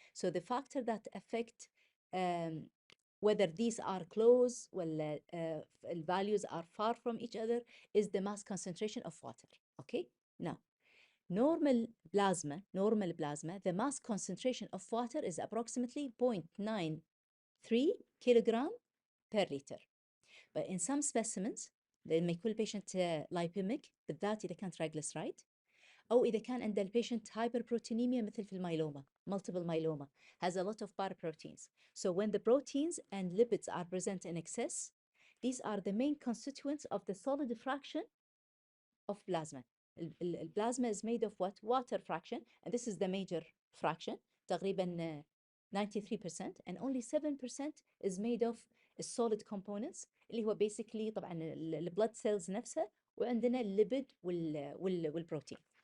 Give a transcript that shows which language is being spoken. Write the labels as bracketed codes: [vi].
[en] So the factor that affect whether these are close, well, values are far from each other, is the mass concentration of water. Okay, now normal plasma, the mass concentration of water is approximately 0.93 kilogram per liter. But in some specimens [ar] لما يكون البيشنت لايبيميك بالذات إذا كان triglyceride أو إذا كان عند البيشنت hyperproteinemia مثل في الميلوما, [en] multiple myeloma, has a lot of paraproteins. So when the proteins and lipids are present in excess, these are the main constituents of the solid fraction of plasma. Plasma is made of what? Water fraction, and this is the major fraction, تقريبا 93%, and only 7% is made of solid components اللي هو basically طبعا blood cells نفسها, [ar] وعندنا الليبيد والبروتين.